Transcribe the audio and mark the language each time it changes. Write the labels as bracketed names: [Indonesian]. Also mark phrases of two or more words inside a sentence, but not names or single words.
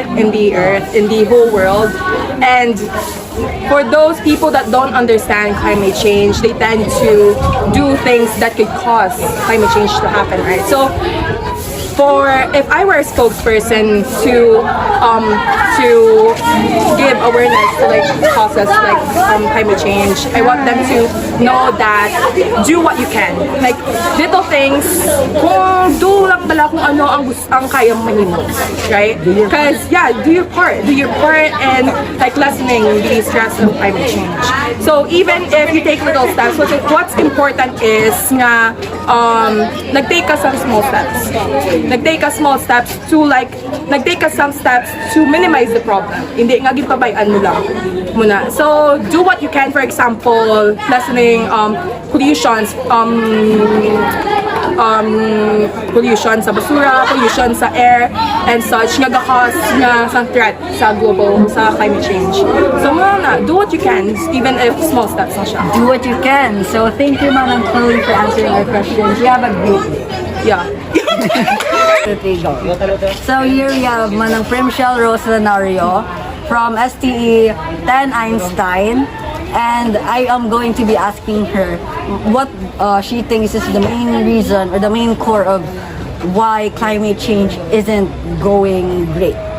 [English] In the earth, in the whole world. And for those people that don't understand climate change, they tend to do things that could cause climate change to happen, right? So, if I were a spokesperson to give awareness to causes climate change, I want them to know that do what you can. Like little things, [Hiligaynon] kung do lang pala kung ano ang kayang mahimo, [English] right? Because do your part in lessening the stress of climate change. So even if you take little steps, what's important is [Hiligaynon] nga nagtake ka [English] some small steps. [Hiligaynon] Nagtake ka [English] small steps to [Hiligaynon] nagtake ka [English] some steps to minimize the problem. [Hiligaynon] Hindi nga gipabayaan mo lang muna. [English] So do what you can, for example, lessening pollutions pollution [Hiligaynon] sa basura, [English] pollution sa air and such [Hiligaynon] nga gakos nga sa [English] threat sa climate change. So do what you can, even if small steps [Hiligaynon] na siya. [English] Do what you can. So thank you, Manang Chloe, for answering our questions. You have a great day. Yeah. So here we have Manang Primshell Rose Lenario from STE 10 Einstein, and I am going to be asking her what she thinks is the main reason or the main core of why climate change isn't going great.